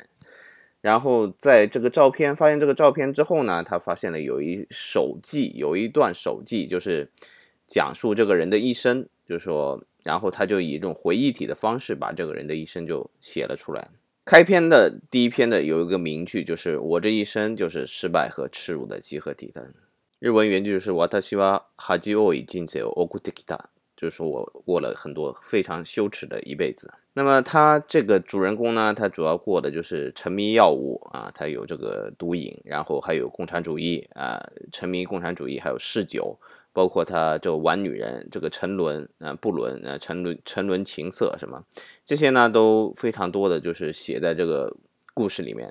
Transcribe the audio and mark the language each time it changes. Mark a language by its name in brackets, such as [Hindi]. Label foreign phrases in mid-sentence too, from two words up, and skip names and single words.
[Chinese] 然后在这个照片发现这个照片之后呢，他发现了有一段手记，就是讲述这个人的一生，就是说，然后他就以一种回忆体的方式把这个人的一生就写了出来。开篇的第一篇的有一个名句，就是我这一生就是失败和耻辱的集合体的。 [Japanese] 日文原句就是私は恥多い人生を送ってきた， [Chinese] 就是说我过了很多非常羞耻的一辈子。那么他这个主人公呢，他主要过的就是沉迷药物啊，他有这个毒瘾，然后还有共产主义啊，沉迷共产主义，还有嗜酒，包括他就玩女人，这个沉沦不伦沉沦情色什么，这些呢都非常多的就是写在这个故事里面。